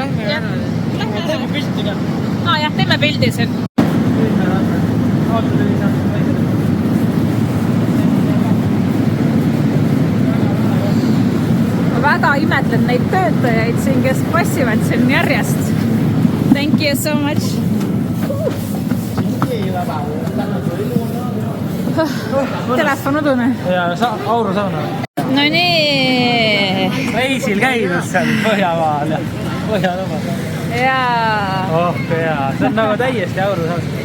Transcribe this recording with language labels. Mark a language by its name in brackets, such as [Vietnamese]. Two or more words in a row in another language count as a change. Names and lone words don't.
[Estonian] teeme pilti ka. Jah, teeme pildi siin. Ma väga imetlen neid töötajaid siin, kes passivad siin järjest. [English] Thank you so much. [Estonian] Telefon udune. Ja Auru sauna. No nii. Reisil käidus seal Põhjamaal ja Põhjalumad. Jaa. Jaa. See on nagu täiesti Auru saun.